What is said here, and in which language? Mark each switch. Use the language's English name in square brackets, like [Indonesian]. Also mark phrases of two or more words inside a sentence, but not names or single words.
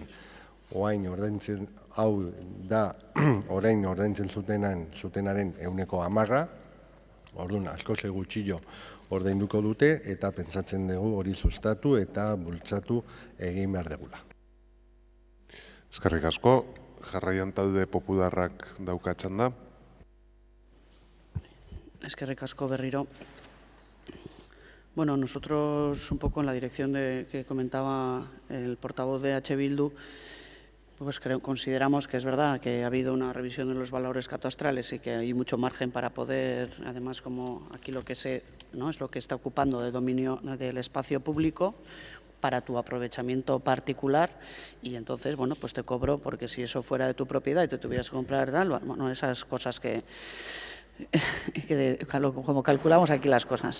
[Basque] Orain ordaintzen hau da, orain ordaintzen zutenaren 10%, orduan askoz gutxillo ordainduko dute eta pentsatzen dugu hori sustatu eta bultzatu egin behar degula. Eskerrik asko, jarraian talde popularrak daukatzen da. Eskerrik asko berriro. [Spanish] Bueno, nosotros un poco en la dirección que comentaba el portavoz de H. Bildu, pues consideramos que es verdad que ha habido una revisión de los valores catastrales y que hay mucho margen para poder, además como aquí lo que sé, ¿no?, es lo que está ocupando de dominio del espacio público para tu aprovechamiento particular y entonces, bueno, pues te cobro porque si eso fuera de tu propiedad y te tuvieras que comprar tal, bueno, esas cosas que como calculamos aquí las cosas.